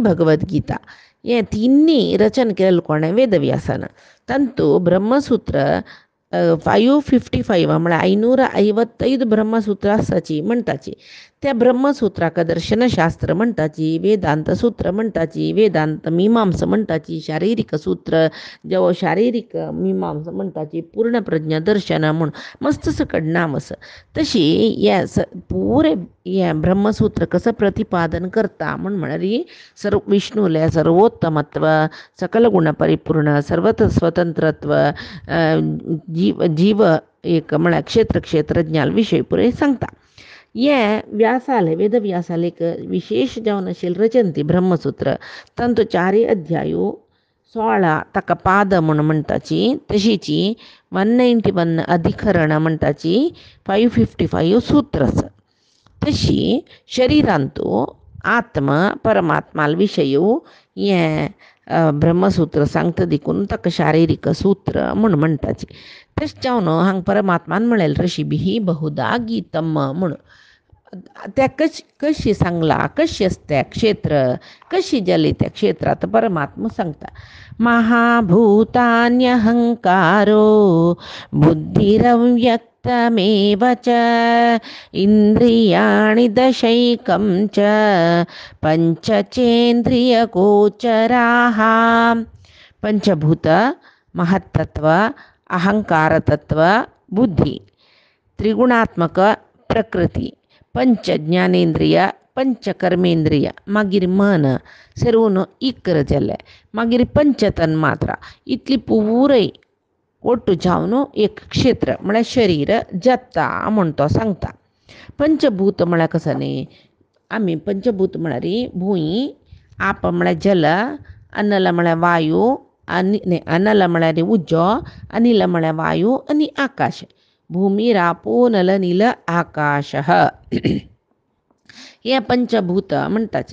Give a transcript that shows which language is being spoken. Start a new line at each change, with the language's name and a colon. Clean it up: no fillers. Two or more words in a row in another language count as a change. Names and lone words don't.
Konkani: भगवद्गीता हे तिन्नी रचन केलें कोणें वेदव्यासान तांतू ब्रह्मसूत्र 555 म्हळ्यार 555 ब्रह्मसूत्रां आसाची म्हणटाची त्या ब्रह्मसूत्राक दर्शनशास्त्र म्हणटाची वेदांत सूत्र म्हणटाची वेदांत मिमांस म्हणटाची शारिरीक सूत्र जो शारिरीक मिमांस म्हणटाची पूर्ण प्रज्ञा दर्शन म्हूण मस्त सकड नाम आसा. तशी हे पुरे हें ब्रह्मसूत्र कसं प्रतिपादन करता म्हळ्यार विष्णूले सर्वोत्तमत्व सकल गुणपरिपूर्ण सर्वत्र स्वतंत्रत्व जीव एक म्हळ्यार क्षेत्रज्ञाल विशय पुरे सांगता. हे व्यासाले वेदव्यासाले एक विशेष जावन आशिल्लें रचन ती ब्रह्मसूत्र तांतू 4 अध्यायो 16 ताका पाद म्हूण म्हणटाची तशीची 191 अधिकरणां म्हणटाची 555 सूत्र आसा. तशी शरिरांतू आत्म परमात्माल विशयो हें ब्रह्मसूत्र सांगता देखून ताका शारिरीक सूत्र म्हूण म्हणटाची. तशें जावन हांगा परमात्मान म्हळेलें ऋषिभिः बहुधा गीतम म्हूण त्या कशी सांगला कशी असते क्षेत्र कशी जाली त्या क्षेत्रात परमात्मा सांगता.
Sanskrit: महाभूतान्यहंकारो बुद्धिरव्यक्तमेव च इंद्रियाणि दशैकं च पंचचेन्द्रियगोचराः.
Konkani: पंचभूत महत्तत्व अहंकारतत्व बुद्धी त्रिगुणात्मक प्रकृती पंच ज्ञानेंद्रिय पंच कर्मेंद्रिय मागीर मन सर्वून इकर जाले मागीर पंच तन्मात्रा इतली पुरय ಒಟ್ಟು जावन एक क्षेत्र म्हळ्यार शरीर जाता म्हूण तो सांगता. पंचभूत म्हळ्यार कसं न्ही आमी पंचभूत म्हळ्यार भूंय आप म्हळ्यार जल अनल म्हळ्यार वायू अनल म्हळ्यार उज्जो अनिल म्हळ्यार वायू आनी आकाश भूमिरापो नल नील आकाश हे पंचभूत म्हणटाचे.